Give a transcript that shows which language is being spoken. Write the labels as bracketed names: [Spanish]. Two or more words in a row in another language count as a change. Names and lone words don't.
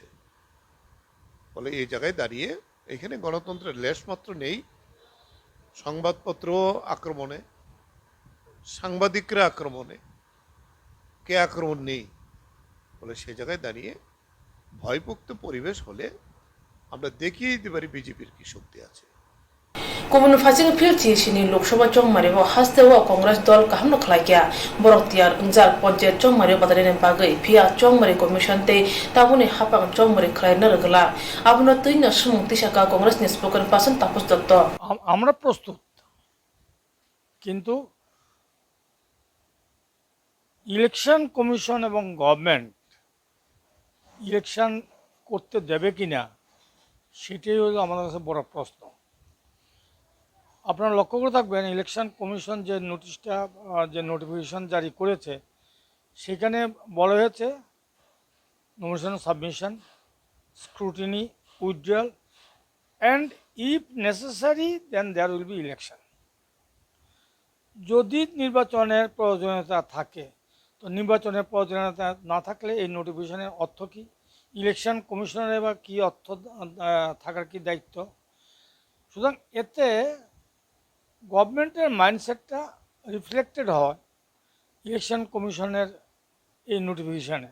[Bangla] ফলে এই জায়গায় দাঁড়িয়ে এখানে গণতন্ত্রের লেশ মাত্র নেই। সংবাদপত্র আক্রমণে, সাংবাদিকরা আক্রমণে, কে আক্রমণ নেই। ফলে সে জায়গায় দাঁড়িয়ে ভয়মুক্ত পরিবেশ হলে আমরা দেখিয়ে দিতে পারি বিজেপির কি শক্তি আছে। [Bodo] गुबुन फारसेथिं फिल्डथिसिनि लोकसभा चंमारियाव हास्तेव कंग्रेस दल गाहाम खालायग्या बरकतियार अंजाल पंचायत चंमारियाव बादायलायनाय बागै फिया चंमारि कमिसन तै ताबुनि हापां चंमारि खालायनो रगला आबुनो तैनो सुमुं तिसाका कंग्रेसनि [English] spoken person [Bodo] तापस दत्त [Bangla] আমরা প্রস্তুত, কিন্তু [English] election commission [Bangla] এবং [English] government election [Bangla] করতে দেবে কিনা সেটাই হলো আমাদের কাছে বড় প্রশ্ন। আপনারা লক্ষ্য করে থাকবেন, [English] election commission [Bangla] যে নোটিশটা যে নোটিফিকেশন জারি করেছে সেখানে বলা হয়েছে [English] nomination submission, scrutiny, withdrawal and if necessary then there will be election. [Bangla] যদি নির্বাচনের প্রয়োজনীয়তা থাকে, তো নির্বাচনের প্রয়োজনীয়তা না থাকলে এই নোটিফিকেশনের অর্থ কী, [English] election commission's [Bangla] বা কী অর্থ থাকার কী দায়িত্ব। সুতরাং এতে [English] government's mindset reflected [Bangla] হয় [English] election commission's [Bangla] এই নোটিফিকেশানে।